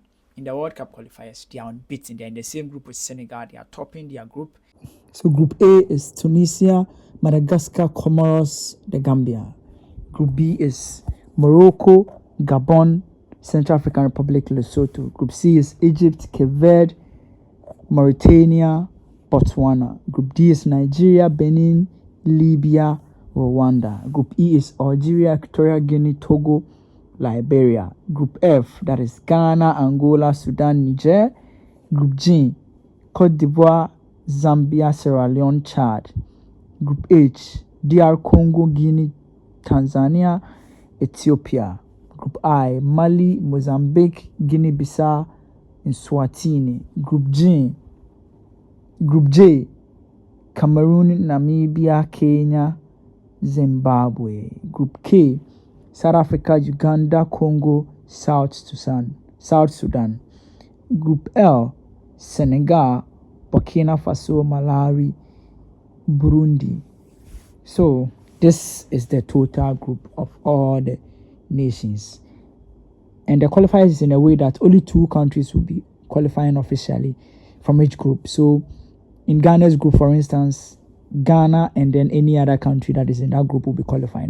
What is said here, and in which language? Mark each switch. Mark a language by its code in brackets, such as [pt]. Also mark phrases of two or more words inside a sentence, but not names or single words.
[en] In the World Cup qualifiers, they are unbeaten. They're in the same group with Senegal. They are topping their group. So Group A is Tunisia, Madagascar, Comoros, the Gambia. Group B is Morocco, Gabon, Central African Republic, Lesotho. Group C is Egypt, Cape Verde, Mauritania, Botswana. Group D is Nigeria, Benin, Libya, Rwanda. Group E is Algeria, Equatorial Guinea, Togo, Liberia. Group F, that is Ghana, Angola, Sudan, Niger. Group G, Cote d'Ivoire, Zambia, Sierra Leone, Chad. Group H, DR Congo, Guinea, Tanzania, Ethiopia. Group I, Mali, Mozambique, Guinea-Bissau, and Swatini. Group J, Cameroon, Namibia, Kenya, Zimbabwe. Group K, South Africa, Uganda, Congo, South Sudan. Group L, Senegal, Burkina Faso, Malawi, Burundi. So this is the total group of all the nations. And the qualifiers is in a way that only 2 countries will be qualifying officially from each group. So in Ghana's group, for instance, Ghana and then any other country that is in that group will be qualifying.